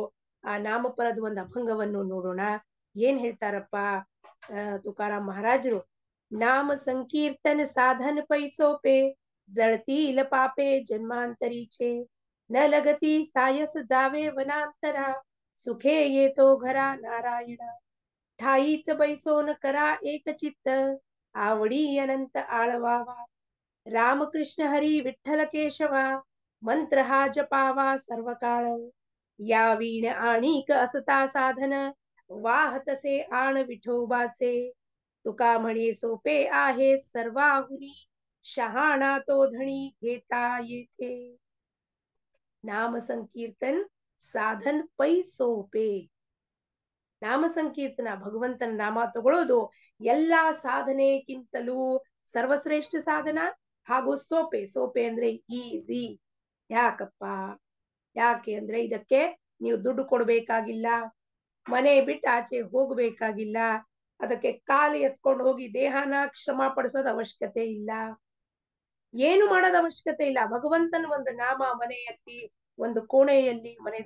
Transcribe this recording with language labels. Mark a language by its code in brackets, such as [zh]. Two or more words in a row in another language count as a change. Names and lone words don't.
[kn] ಆ ನಾಮಪರದ ಒಂದು ಅಭಂಗವನ್ನು ನೋಡೋಣ. ಏನ್ ಹೇಳ್ತಾರಪ್ಪ ತುಕಾರಾಮ್ ಮಹಾರಾಜರು? [mr] नाम संकीर्तन साधन पैसो पे जळती इल पापे जन्मांतरीचे न लगती सायस जावे वनांतर सुखे ये तो घरा नारायण ठाईच बैसोन करा एक चित्त आवडी अनंत आळवावा रामकृष्ण हरी विठ्ठल केशवा मंत्र हा जपावा सर्व काळ या वीण आणिक असता साधन वाहतसे आण विठोबाचे तुका म्हणे सोपे आहे सर्वाहुनी शहाणा तो धणी घेता येथे नाम संकीर्तन साधन पै सोपे [kn] ನಾಮ ಸಂಕೀರ್ತನ ಭಗವಂತನ ನಾಮ ತಗೊಳ್ಳೋದು ಎಲ್ಲಾ ಸಾಧನೆಗಿಂತಲೂ ಸರ್ವಶ್ರೇಷ್ಠ ಸಾಧನ ಹಾಗೂ ಸೋಪೆ ಅಂದ್ರೆ ಈಸಿ ಯಾಕಪ್ಪ ಯಾಕೆ ಅಂದ್ರೆ ಇದಕ್ಕೆ ನೀವು ದುಡ್ಡು ಕೊಡ್ಬೇಕಾಗಿಲ್ಲ ಮನೆ ಬಿಟ್ಟು ಆಚೆ ಹೋಗ್ಬೇಕಾಗಿಲ್ಲ ಅದಕ್ಕೆ ಕಾಲು ಎತ್ಕೊಂಡು ಹೋಗಿ ದೇಹನ ಶ್ರಮ ಪಡಿಸೋದ ಅವಶ್ಯಕತೆ ಇಲ್ಲ ಏನು ಮಾಡೋದ ಅವಶ್ಯಕತೆ ಇಲ್ಲ ಭಗವಂತನ ಒಂದು ನಾಮ ಮನೆಯಲ್ಲಿ ಒಂದು ಕೋಣೆಯಲ್ಲಿ ಮನೆಯ